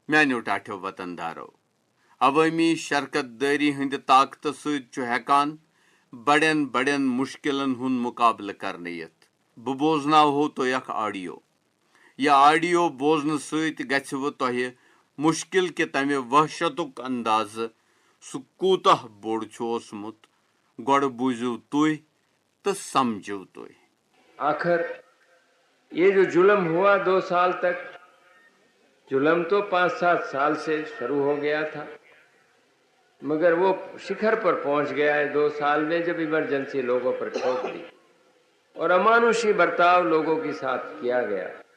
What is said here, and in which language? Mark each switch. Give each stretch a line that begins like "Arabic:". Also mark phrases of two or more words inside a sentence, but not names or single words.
Kashmiri: میانیو ٹاٹھو وطن دارو، عوامی شرکت داری ہند طاقت ست ہیکان بڑین بڑین مشکلن ہند مقابلہ کرنے یت۔ بہ بوزناو تہ اخ آڈیو۔ یہ آڈیو بوزن ست گژھو تہ مشکل کہ تمہ وحشتک اندازہ سہ کوتاہ بوڑ اوسمت گوڑ بوزو تھی تو سمجھو تھی۔
Hindi: आख़िर यह जो ज़ुल्म हुआ 2 साल तक, ज़ुल्म तो 5-7 साल से शुरू हो गया था, मगर वह शिखर पर पहुँच गया है 2 साल में जब इमरजेंसी लोगों पर ठोक दी और अमानुषी बर्ताव लोगों के साथ किया गया,